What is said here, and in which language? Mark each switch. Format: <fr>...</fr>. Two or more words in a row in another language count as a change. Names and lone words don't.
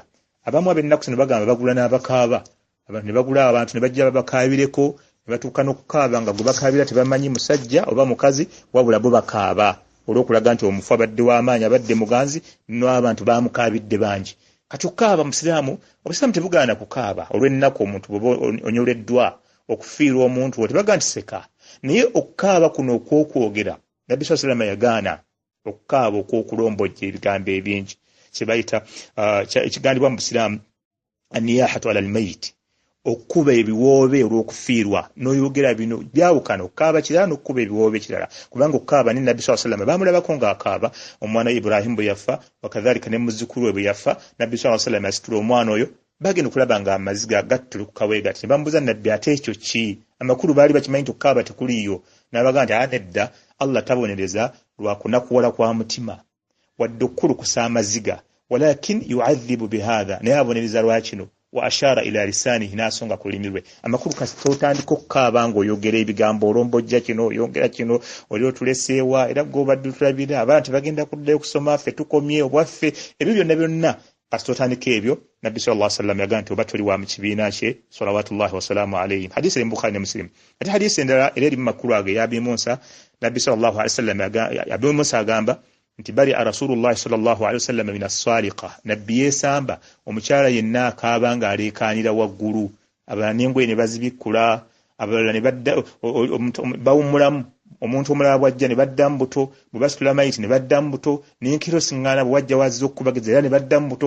<lg>Abamu ab'ennaku zino bagamba bagula n'abakaaba. Abantu ne bagula abantu ne bajja babakaabireko, ne batuuka n'okukaaba nga gwe bakaabira tebamanyi musajja oba mukazi, wabula bo bakaaba olw'okulaga nti omufu abadde w'amaanyi, abadde muganzi, n'abantu baamukaabidde bangi. Kati okukaaba musiraamu, obusiraamu tebugaana kukaaba olw'ennaku omuntu bw'oba onyoleddwa okufiirwa omuntu wo tebaga nti seka. Naye okukaaba kuno okw'okwogera, Nabbi</lg> <ar>صلى الله عليه وسلم</ar> <lg>yagaana okukaaba okw'okulombojja ebigambo ebingi, kye bayita ekigandibwa mu busiraamu</lg> <ar>النياحة على الميت,</ar> <lg>okukuba ebiwoobe olw'okufiirwa. N'oyogera bino byawukana, okukaaba kirala n'okukuba ebiwoobe kirala. Kubanga okukaaba ne Nabbi</lg> <ar>صلى الله عليه وسلم</ar> <lg>baamulabako ng'akaaba omwana Ibrahim bwe yafa, wakadhalika ne muzzukulu we bwe yafa, Nabbi</lg> <ar>صلى الله عليه وسلم</ar> <lg>yasitula omwana oyo, bagenda okulaba nga amaziga gattulukuka bwe gati. Ne bamubuuza Nabbi ate ekyo ki? Amakulu baali bakimanyi nti okukaaba tekuliiyo. N'abaga nti nedda, Allah tabonereza lwa kunakuwala kwa mutima wadde okukulukusa amaziga,</lg> <ar>ولكن يعذب بهذا,</ar> <lg>naye abonereza lwa kino.</lg> <ar>وأشار إلى لسانه,</ar> <lg>n'asonga ku lulimi lwe. Amakulu kasita otandika okukaaba ng'oyogera ebigambo, olombojja kino, oyongera kino, oli otuleseewa era gw'obadde tulabira, abaana tebagenda kuddayo kusoma, ffe tukomye obwaffe, ebyo byonna kasita otandika ebyo. Nabbi</lg> <ar>صلى الله عليه وسلم</ar> <lg>yagaa nti oba toli wa mu kibiina kye</lg> <ar>صلوات الله وسلامه عليه.</ar> <lg>Hadisi eri mu Bukhari ne Muslim. Ate hadisi endala era eri mu makulu ago eya Abi Musa, Nabbi</lg> <ar>صلى الله عليه وسلم</ar> <lg>Abi Musa agamba nti bari</lg> <ar>رسول الله صلى الله عليه وسلم من الصالقة,</ar> <lg>Nabbi yeesamba omukyala yenna akaaba ng'aleekaanira waggulu, abalala n'engoye ne bazibikkula, abalala ne badda bawummulamu, omuntu omulala bwajja ne baddamu buto, bwe basitula mayiti ne baddamu buto, n'enkiro siŋŋaana bwe wajja wazza okubageza era ne baddamu buto.</lg>